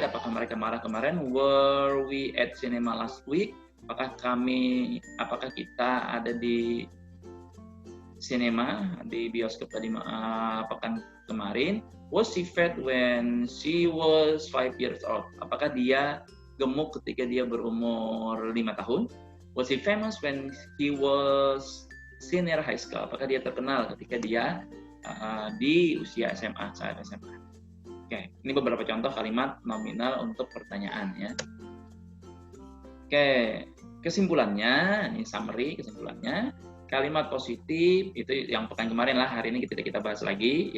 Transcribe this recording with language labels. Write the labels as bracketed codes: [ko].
[id] Apakah mereka marah kemarin? [en] Were we at cinema last week? [id] Apakah kita ada di cinema, di bioskop tadi pekan kemarin. [en] Was she fat when she was 5 years old? [id] Apakah dia gemuk ketika dia berumur 5 tahun? [en] Was he famous when he was senior high school? [id] Apakah dia terkenal ketika dia di usia SMA, saat SMA? Oke, ini beberapa contoh kalimat nominal untuk pertanyaan ya. Oke, kesimpulannya, ini summary kesimpulannya. Kalimat positif itu yang pekan kemarin lah, hari ini kita bahas lagi.